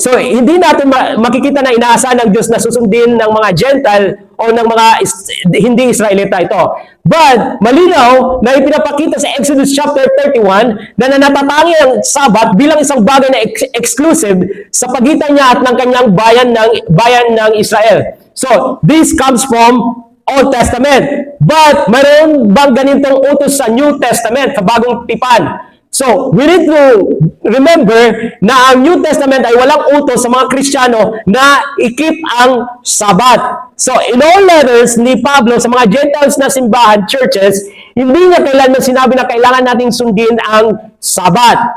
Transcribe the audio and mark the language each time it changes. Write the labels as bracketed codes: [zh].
[tl] So, hindi natin makikita na inaasahan ng Diyos na susundin ng mga Gentile o ng mga hindi Israelita ito. But, malinaw na ipinapakita sa Exodus chapter 31 na natatangi ang Sabat bilang isang bagay na exclusive sa pagitan niya at ng kanyang bayan ng Israel. [en] So, this comes from Old Testament. [tl] But, mayroon bang ganitong utos sa New Testament, sa bagong tipan? So, [en] we need to remember [tl] na ang New Testament ay walang utos sa mga Kristiyano na i-keep ang Sabat. So, [en] in all letters [tl] ni Pablo sa mga Gentiles na simbahan, churches, hindi niya kailanman sinabi na kailangan nating sundin ang Sabat.